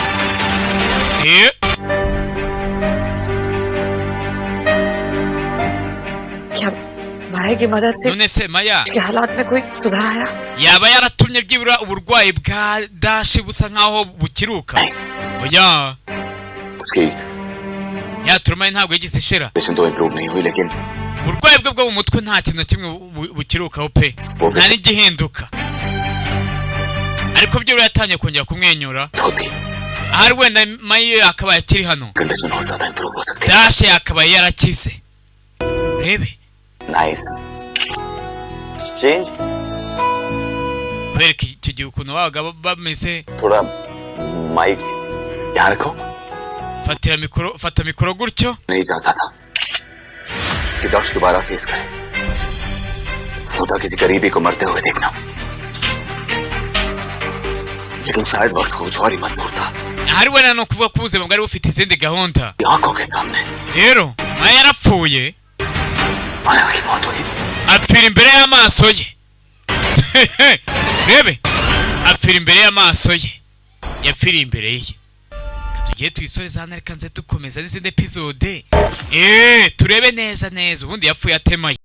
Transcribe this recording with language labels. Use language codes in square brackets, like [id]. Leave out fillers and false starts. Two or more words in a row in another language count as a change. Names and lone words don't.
[hi] क्या माया की मदद से [rw] none se Maya [hi] के हालात में कोई सुधार आया? [rw] yaba yaratumye byibura uburwayi bwa Dash busa nkaho bukiruka oya [hi] उसकी [rw] ya trauma ntabwo yigeze ishira [hi] कंडीशन तो इम्प्रूव नहीं हुई, लेकिन [rw] uburwayi bwe bwo mu mutwe nta kintu na kimwe bukirukaho pe nta n'igihinduka ariko byibura yatangiye kongera kumwenyura [hi] होती [rw] ahari wenda Maya akabaye akiri hano [hi] कंडीशन और ज्यादा इम्प्रूव हो सकती है। [rw] Dash yakabaye yarakize rebe [en] nice change, [rw] kwereka icyo gihe ukuntu babaga bameze [hi] थोड़ा माइक यहाँ रखो। [rw] fata mikoro gutyo [hi] नहीं चाहता था कि दक्ष दोबारा फेस करे, वो था किसी करीबी को मरते हुए देखना, लेकिन शायद वक्त को कुछ और ही मंजूर था। [rw] ahari wenda ni ukuvuga ko ubuzima bwari bufite izindi gahunda [hi] आंखों के सामने [rw] rero Maya yarapfuye [hi] माया की मौत हुई। [rw] apfira imbere y'amaso ye rebe apfira imbere y'amaso ye yapfiriye imbere ye tugiye tuyisoreza hano reka nze dukomeza n'izindi episode turebe neza ubundi yapfuye atemaye